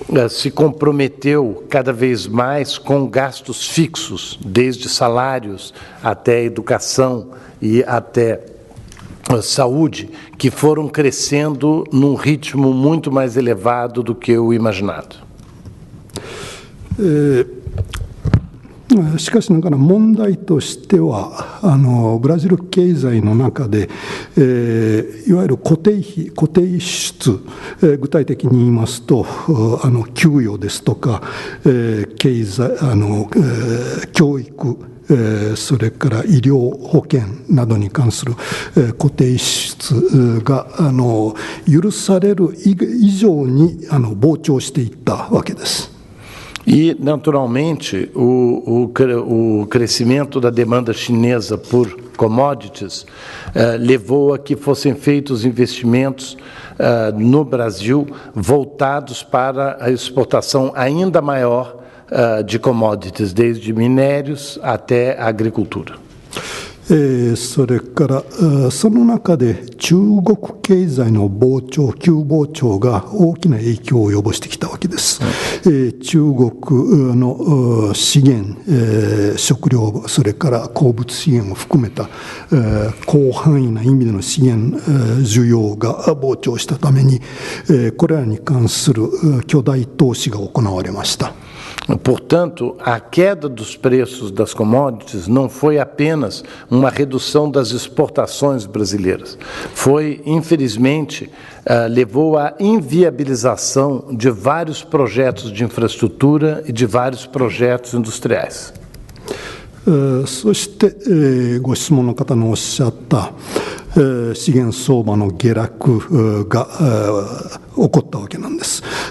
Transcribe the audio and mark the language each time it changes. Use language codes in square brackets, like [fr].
[pt] se comprometeu cada vez mais com gastos fixos, desde salários até educação e até saúde, que foram crescendo num ritmo muito mais elevado do que o imaginado. [ja] しかしながら問題としてはブラジル経済の中で、いわゆる固定支出、具体的に言いますと給与ですとか、経済教育それから医療保険などに関する固定支出が許される以上に膨張していったわけです。 [pt] E, naturalmente, o crescimento da demanda chinesa por commodities levou a que fossem feitos investimentos no Brasil voltados para a exportação ainda maior de commodities, desde minérios até a agricultura. [ja] それからその中で中国経済の急膨張が大きな影響を及ぼしてきたわけです。中国の資源、食料、それから鉱物資源を含めた広範囲な意味での資源需要が膨張したためにこれらに関する巨大投資が行われました。 [pt] Portanto, a queda dos preços das commodities não foi apenas uma redução das exportações brasileiras. Foi, infelizmente, levou à inviabilização de vários projetos de infraestrutura e de vários projetos industriais. [ja] そして、ご質問の方のおっしゃった資源相場の下落が起こったわけなんです。